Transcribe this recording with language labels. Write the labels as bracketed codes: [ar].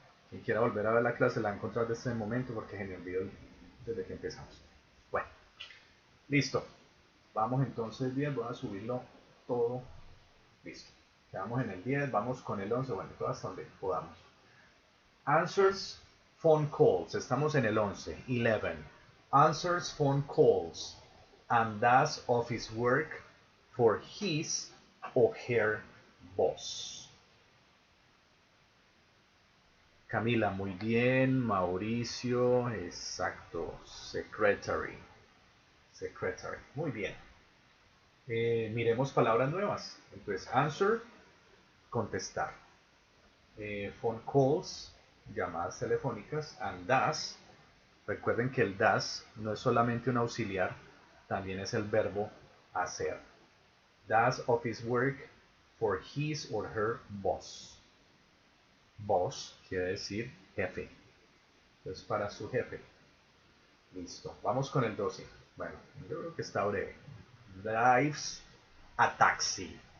[es] Quien quiera volver a ver la clase la va a encontrar desde este momento porque se me olvidó desde que empezamos. Bueno, listo. Vamos entonces bien, voy a subirlo todo. Listo. Quedamos en el 10, vamos con el 11, bueno, todo hasta donde podamos. [en] Answers phone calls, [es] estamos en el 11, 11. [en] Answers phone calls and does office work for his or her boss. [es] Camila, muy bien. Mauricio, exacto. [en] Secretary. Secretary, [es] muy bien. Miremos palabras nuevas. Entonces, answer, contestar. [en] Phone calls, [es] llamadas telefónicas. [en] And does, [es] recuerden que el does no es solamente un auxiliar, también es el verbo hacer. [en] Does office work for his or her boss. [es] Boss quiere decir jefe. Entonces, para su jefe. Listo. Vamos con el 12. Bueno, yo creo que está breve. [en] Drives a taxi.